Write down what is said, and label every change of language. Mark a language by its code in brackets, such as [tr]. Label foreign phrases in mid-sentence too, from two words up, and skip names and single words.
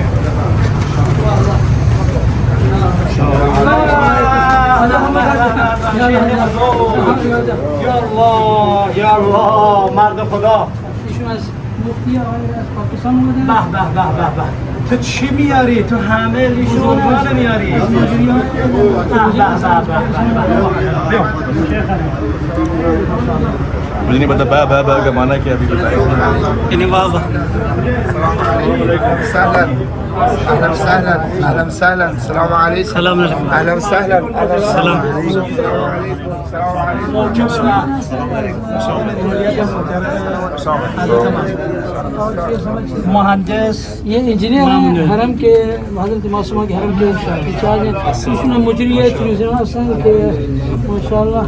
[fa] یا اللہ مرد خدا، مفتی آقای از پاکستان اومدن. به به به به به، تو چی میاری؟ تو همه بزرگان میاری. [ur] به به به مجھے نہیں پتا بہ بہ کا معنی کیا ابھی بتائیں. [ar] اهلا وسهلا اهلا وسهلا السلام عليكم السلام علیکم. اهلا وسهلا السلام عليكم [fa] مہندس [ur] یہ انجینئر ہیں حرم کے، حضرت معصومہ کے حرم کے انچارج ہیں. اس میں مجری ہے حسن کے ماشاء اللہ.